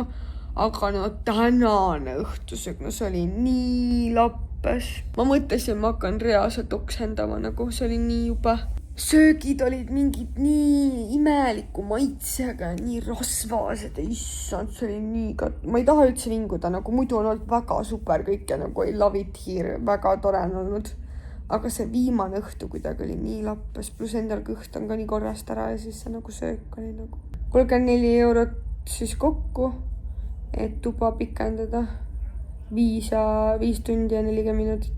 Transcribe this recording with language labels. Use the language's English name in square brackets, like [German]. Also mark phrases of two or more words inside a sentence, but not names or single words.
[Estonian] Aga no tänane õhtusöök, no see oli nii lappes. Ma mõtlesin, ma hakkan reaalselt oksendama, nagu see oli nii juba. Söögid olid mingid nii imeliku maitsega ja nii rasvased ja issand, see oli nii ma ei taha üldse vinguda, nagu muidu on olnud väga super kõik ja nagu [English] I love it here, [Estonian] väga tore on olnud. Aga see viimane õhtu kuidagi oli nii lappes, pluss endal kõht on ka nii korrast ära ja siis see nagu söök oli nagu 34 eurot siis kokku. Et tuba pikendada 5 tundi ja 40 minutit.